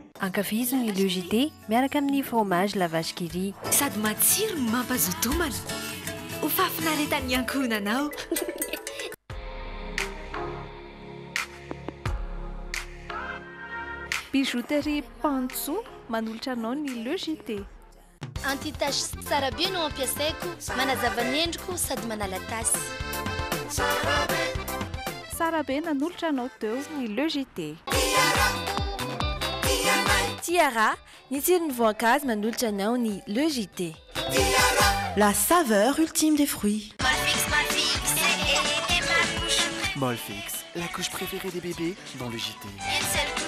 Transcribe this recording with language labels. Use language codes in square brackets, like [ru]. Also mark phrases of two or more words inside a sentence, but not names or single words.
[mg] Ankafiziny ny logité miaraka amin'ny fromage la vache qui rit. Sady matsiro mampazoto homana. Ho fafinaretan'ny ankohonanao. Bijouterie Pantso manolotra anao ny logité. Anti-tache tsara be no ampiasaiko, manazava ny endriko sady manala tasy. Tsara be nanolotra anao teo ny logité. Tiara, ny tsiron'ny voankazo manolotra anao ny logité. [fr] La saveur ultime des fruits. Molfix, la couche préférée des bébés dans le JT.